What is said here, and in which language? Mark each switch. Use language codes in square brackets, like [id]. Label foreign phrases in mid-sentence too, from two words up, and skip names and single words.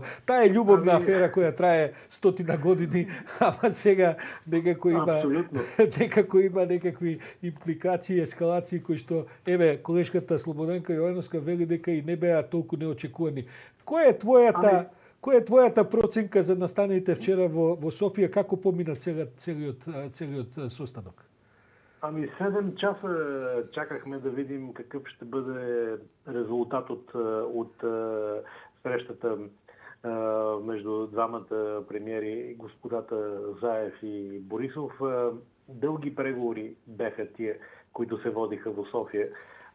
[mk] Таа е љубовна афера која трае 100 години, ама сега некако има некакви импликации, ескалации кои што, еве, колешката Слободенка Јовановска вели дека и не беа толку неочекувани. Која е твојата проценка за настаните вчера во Софија? Како помина целиот состанок? [bg] 7 часа чакахме да видим какъв ще бъде резултатот от срещата между двамата премиери, господата Заев и Борисов. Дълги преговори бяха тия, които се водиха в София.